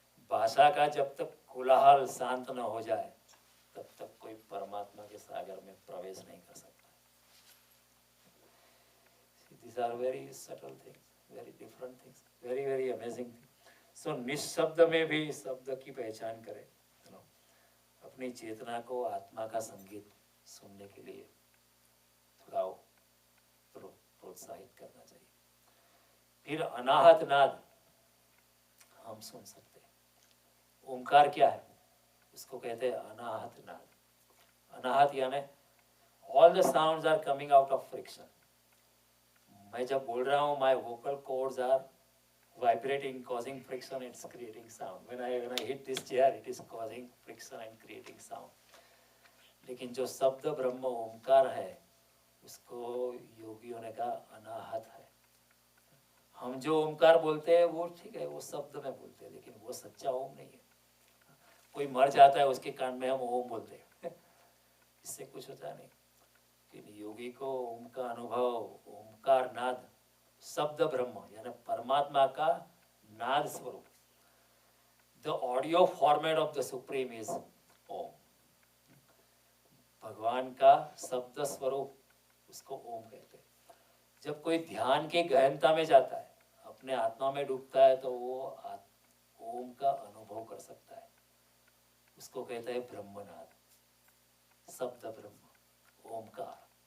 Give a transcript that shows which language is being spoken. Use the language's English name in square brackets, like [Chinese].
[Hindi] भाषा का जब तक कोलाहल शांत न हो जाए तब तक कोई परमात्मा के सागर में प्रवेश नहीं कर सकता। [English] These are very subtle things, very different things, very very amazing things. [Hindi] So निशब्द में भी शब्द की पहचान करें, अपनी चेतना को आत्मा का संगीत सुनने के लिए थोड़ा प्रोत्साहित करना चाहिए। फिर अनाहत नाद हम सुन सकते हैं। ओंकार क्या है? उसको कहते हैं अनाहत नाद। अनाहत यानी [English] All the sounds are coming out of friction. [Hindi] मैं जब बोल रहा हूँ, [English] My vocal cords are vibrating, causing friction, it's creating sound. When I hit this chair, it is causing friction and creating sound. [Hindi] लेकिन जो शब्द ब्रह्म ओंकार है उसको योगियों ने कहा अनाहत है। हम जो ओंकार बोलते हैं वो ठीक है, वो शब्द में बोलते हैं, लेकिन वो सच्चा ओम नहीं है। कोई मर जाता है उसके कान में हम ओम बोलते हैं, इससे कुछ होता नहीं। लेकिन योगी को ओम का अनुभव, ओंकार नाद, शब्द ब्रह्म यानी परमात्मा का नाद स्वरूप, [English] The audio format of the Supreme is Om. [Hindi] भगवान का शब्द स्वरूप उसको ओम कहते हैं। जब कोई ध्यान की गहनता में जाता है, अपने आत्मा में डूबता है, तो वो ओम का अनुभव कर सकता है। उसको कहते हैं ब्रह्मनाद, शब्द ब्रह्म, ओमकार।